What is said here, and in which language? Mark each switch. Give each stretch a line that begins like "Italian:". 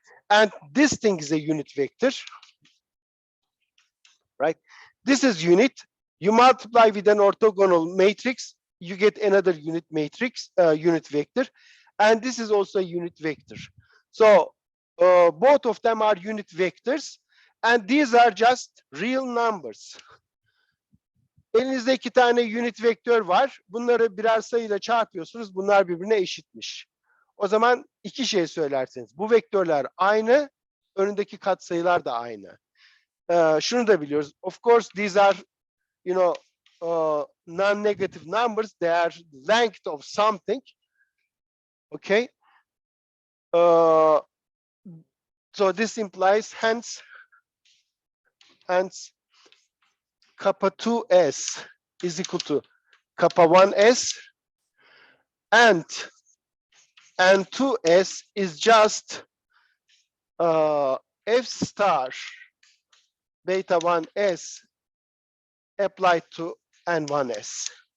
English: And this thing is a unit vector, right? This is unit. You multiply with an orthogonal matrix, you get another unit matrix, unit vector. And this is also a unit vector. So both of them are unit vectors. And these are just real numbers.
Turkish: Elinizde 2 tane unit vektör var. Bunları birer sayıyla çarpıyorsunuz. Bunlar birbirine eşitmiş. O zaman iki şey söylerseniz. Bu vektörler aynı. Önündeki katsayılar da aynı. Şunu da biliyoruz.
English: Of course, these are, you know, non-negative numbers. They are length of something. Okay. So this implies, hence, and kappa 2s is equal to kappa 1s, and n2s is just f star beta 1s applied to n1s.